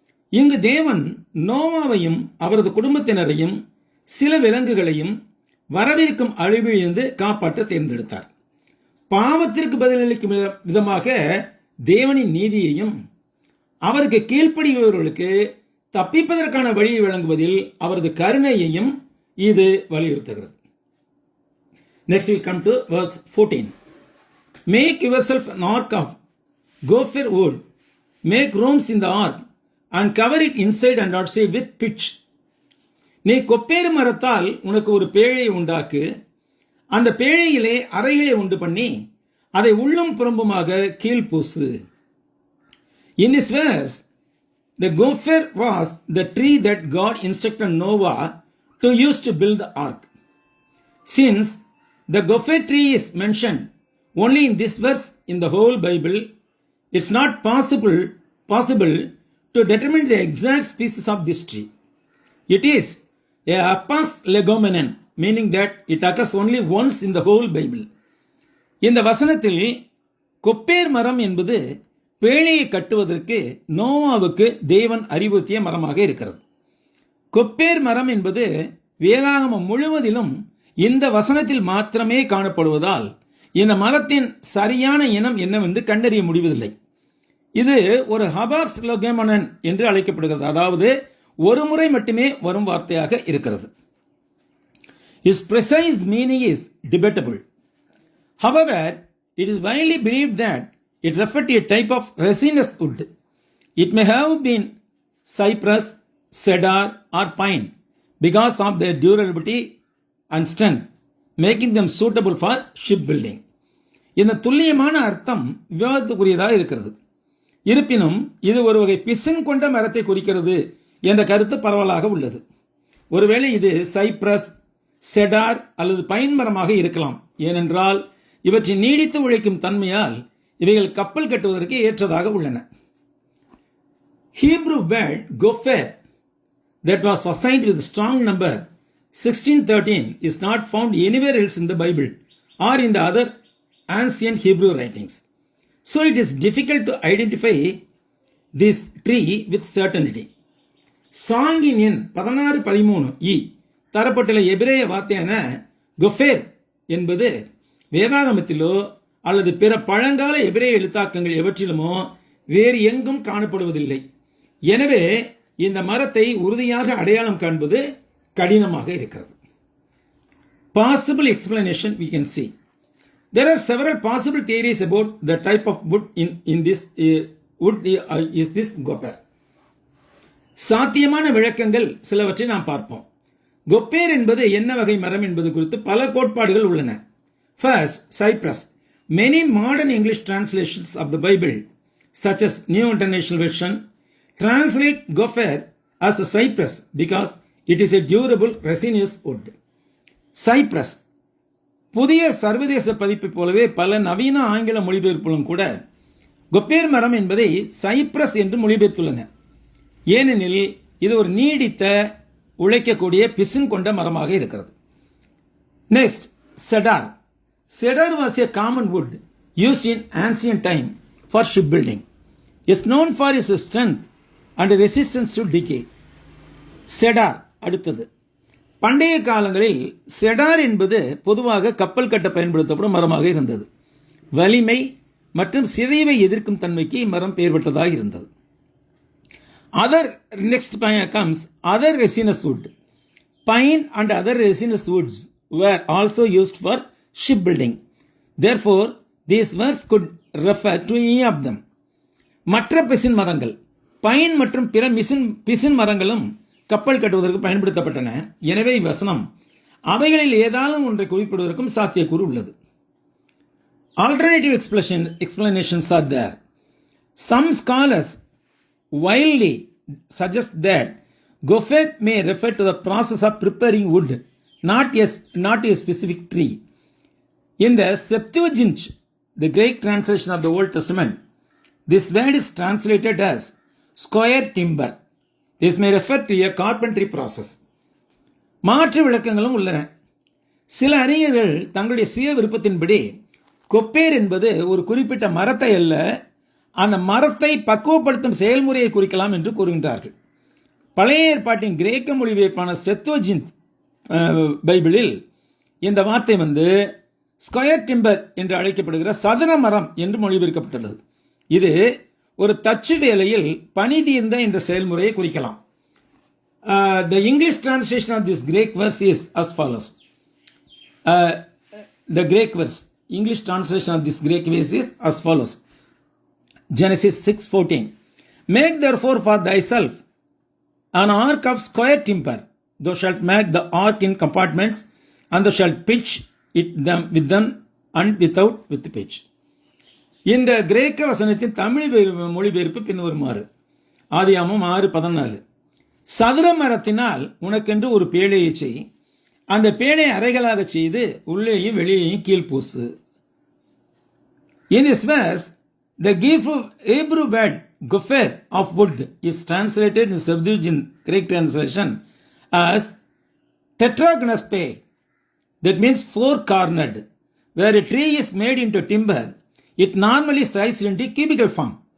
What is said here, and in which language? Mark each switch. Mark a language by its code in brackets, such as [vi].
[ta] இங்கு தேவன் நோவாவையும் அவரது குடும்பத்தினரையும் சில விலங்குகளையும் வரவிருக்கும் அழிவிலிருந்து காப்பாற்ற தேர்ந்தெடுத்தார். பாவத்திற்கு பதிலளிக்கும் விதமாக தேவனின் நீதியையும் அவருக்கு கீழ்ப்படிபவர்களுக்கு தப்பிப்பதற்கான வழியை வழங்குவதில் அவரது கருணையையும் இது வலியுறுத்துகிறது. [en] Next we come to verse 14. Make yourself an ark of gopher wood. Make rooms in the ark and cover it inside and outside with pitch. [ta] நீ கொப்பேறு மரத்தால் உனக்கு ஒரு பேழையை உண்டாக்கு, அந்த பேழையிலே அறைகளை உண்டு பண்ணி அதை உள்ளும் புறம்புமாக கீழ்பூசு. [en] In this verse, the gopher was the tree that God instructed Noah to use to build the ark. Since the gopher tree is mentioned only in this verse in the whole Bible, it's not possible to determine the exact species of this tree. It is a apax legomenon, meaning that it occurs only once in the whole Bible. [ta] இந்த வசனத்தில் gopher மரம் என்பது பேழையை கட்டுவதற்கு நோவாவுக்கு தேவன் அறிவுறுத்திய மரமாக இருக்கிறது. கொப்பேர் மரம் என்பது வேதாகமம் முழுவதிலும் இந்த வசனத்தில் மாத்திரமே காணப்படுவதால் இந்த மரத்தின் சரியான இனம் என்னவென்று கண்டறிய முடிவதில்லை. இது ஒரு ஹபாக்ஸ் லெகோமெனன் என்று அழைக்கப்படுகிறது, அதாவது ஒரு முறை மட்டுமே வரும் வார்த்தையாக இருக்கிறது. [en] Its precise meaning is debatable. However, it is widely believed that it referred to a type of resinous wood. It may have been cypress, cedar, or pine because of their durability and strength, making them suitable for shipbuilding. [ta] இந்த துல்லியமான அர்த்தம் விவாதத்துக்குரியதாக இருக்கிறது. இருப்பினும் இது ஒரு வகை பிசின் கொண்ட மரத்தை குறிக்கிறது என்ற கருத்து பரவலாக உள்ளது. ஒருவேளை இது சைப்ரஸ், செடார் அல்லது பைன் மரமாக இருக்கலாம். ஏனென்றால் இவற்றின் நீடித்து உழைக்கும் தன்மையால் இவைகள் கப்பல் கட்டுவதற்கு ஏற்றதாக உள்ளன. [en] Hebrew word gopher that was assigned with strong number 1613 is not found anywhere else in the Bible or in the other ancient Hebrew writings. So it is difficult to identify this tree with certainty. [ta] சாங்கின் எண் 1613 தரப்பட்டுள்ள எபிரேய வார்த்தையான கொஃபேர் என்பது வேதாகமத்திலோ அல்லது பிற பழங்கால எபிரேய எழுத்தாக்கங்கள் எவற்றிலுமோ வேறு எங்கும் காணப்படுவதில்லை. எனவே இந்த மரத்தை உறுதியாக அடையாளம் காண்பது கடினமாக இருக்கிறது. [en] Possible explanation we can see. There are several possible theories about the type of wood in this wood is this gopher. [ta] சாத்தியமான விளக்கங்கள் சிலவற்றை நாம் பார்ப்போம். கொப்பேர் என்பது என்ன வகை மரம் என்பது குறித்து பல கோட்பாடுகள் உள்ளன. [en] First, cypress. Many modern English translations of the Bible, such as New International Version, translate gopher as a cypress because it is a durable resinous wood. Cypress. [ta] புதிய சர்வதேச பதிப்பை போலவே பல நவீன ஆங்கில மொழிபெயர்ப்புகளும் கூட கொப்பேர் மரம் என்பதை சைப்ரஸ் என்று மொழிபெயர்த்துள்ளன. ஏனெனில் இது ஒரு நீடித்த உழைக்கக்கூடிய பிசின் கொண்ட மரமாக இருக்கிறது. [en] Next, cedar. Cedar was a common wood used in ancient time for shipbuilding. It is known for its strength and resistance to decay. [ta] Cedar அடுத்தது. பண்டைய காலங்களில் செடார் என்பது பொதுவாக கப்பல் கட்ட பயன்படுத்தப்படும் மரமாக இருந்தது. வலிமை மற்றும் சிதைவை எதிர்க்கும் தன்மைக்கு இம்மரம் பெயர் பெற்றதாக இருந்தது. [en] Next comes other resinous wood. Pine and other resinous woods were also used for shipbuilding. Therefore, these words could refer to any of them. [ta] மற்ற பிசின் மரங்கள், பைன் மற்றும் பிற பிசின் மரங்களும் கப்பல் கட்டுவதற்கு பயன்படுத்தப்பட்டன. எனவே இவ்வசனம் அவைகளில் ஏதாலும் ஒன்றை குறிப்பிடுவதற்கும் சாத்தியக்கூறு உள்ளது. [en] Alternative explanations are there. Some scholars wildly suggest that gopher may refer to the process of preparing wood, not a specific tree. In the Septuagint, the Greek translation of the Old Testament, this word is translated as square timber. This may refer to a carpentry process. [ta] மாற்று விளக்கங்களும் உள்ளன. சில அறிஞர்கள் தங்களுடைய சுய விருப்பத்தின்படி gopher என்பது ஒரு குறிப்பிட்ட மரத்தை அல்ல, அந்த மரத்தை பக்குவப்படுத்தும் செயல்முறையை குறிக்கலாம் என்று கூறுகின்றார்கள். பழைய ஏற்பாட்டின் கிரேக்க மொழிபெயர்ப்பான செப்துவஜின்த் பைபிளில் இந்த வார்த்தை ஸ்கொயர் டிம்பர் என்று அழைக்கப்படுகிற சதுர மரம் என்று மொழிபெயர்க்கப்பட்டுள்ளது. இது ஒரு தச்சு வேலையில் பணி தீர்ந்த என்ற செயல்முறையை குறிக்கலாம். [en] The English translation of this Greek verse is as follows. The Greek verse, English translation of this Greek verse is as follows. Genesis 6:14. Make therefore for thyself an ark of square timber. Thou shalt make the ark in compartments, and thou shalt pitch it with them and without with pitch. [ta] இந்த கிரேக்க வசனத்தின் தமிழ் மொழிபெயர்ப்பு பின்வருமாறு. ஆதியாகமம் 6:14. சதுர மரத்தினால் உனக்கென்று ஒரு பேழையை செய், அந்த பேழை அறைகளாக செய்து உள்ளேயும் வெளியேயும் கீழ்பூசு. [en] In this verse, the Hebrew word gopher of wood is translated in Septuagint Greek translation as tetragnospe. That means four-cornered. Where a tree is made into timber, it normally sized into cubical form.